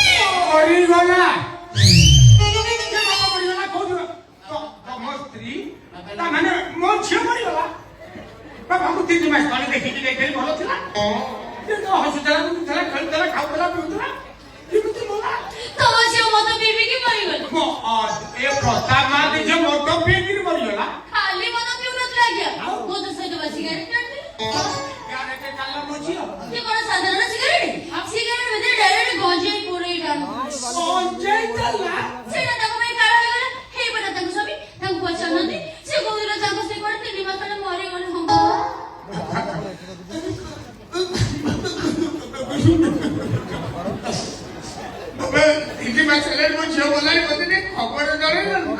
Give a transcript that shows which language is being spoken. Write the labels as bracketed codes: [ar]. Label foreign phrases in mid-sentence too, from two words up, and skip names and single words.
[or] ମୋ ସ୍ତ୍ରୀ ମାନେ ମୋ ଝିଅ ମରିଗଲା ବାପାଙ୍କୁ 3 ମାସ ତଳେ ଦେଖିକି ଯାଇଥିଲି ଭଲ ଥିଲା ହସୁଥିଲା ବୁଲୁଥିଲା ଖେଳୁଥିଲା ଖାଉଥିଲା ପିଉଥିଲା କେମିତି ମଲା ତମ ଝିଅ ମଦ ପିଇକି ମରିଗଲେ ଏ ପ୍ରତାପ ମା ଝିଅ ମଦ ପିଇକିରି ମରିଗଲା ଖାଲି ମଦ ପିଉନଥିଲା ଆଜ୍ଞା ମଦ ସହିତ ବା ସିଗାରେଟ ଟାଣିଥିଲେ ମୋ ଝିଅ [hi] ये कौन साधारण सिगरेट [or] ଭିତରେ ଡାଇରେକ୍ଟ ଗଞ୍ଜେଇ ପୁରେଇ ଗଞ୍ଜେଇ ଦେଲା ସେଇଟା ତାଙ୍କ ପାଇଁ କାଳ ହେଇଗଲା ହେଇପରା ତାଙ୍କୁ ସବି ତାଙ୍କୁ ପଚାରୁନାହାନ୍ତି ସେ କହୁଥିଲେ ତାଙ୍କ ସେ କୁଆଡେ 3 ମାସ ତଳେ ମରିଗଲେ ମୋ ଝିଅ ଗଲାଣି ମତେ ଟିକେ ଖବର ଜଣେଇଲୁ